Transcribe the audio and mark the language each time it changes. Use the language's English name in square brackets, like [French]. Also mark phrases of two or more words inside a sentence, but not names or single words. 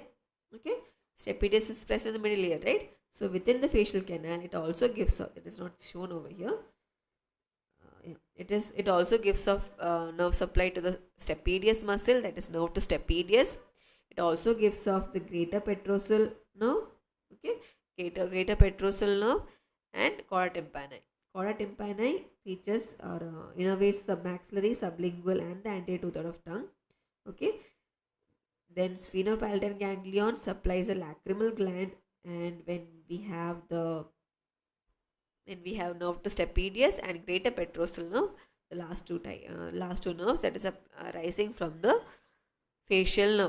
[English] Okay, stapedius is present in the middle ear, right? So within the facial canal, it also gives off. It is not shown over here. Yeah, it also gives off nerve supply to the stapedius muscle, that is nerve to stapedius. It also gives off the greater petrosal nerve, okay, greater petrosal nerve, and chorda tympani. Chorda tympani reaches or innervates the maxillary, sublingual, and the anterior two-third of tongue. Okay, then sphenopalatine ganglion supplies a lacrimal gland, and when we have nerve to stapedius and greater petrosal nerve, the last two nerves that is arising from the facial nerve.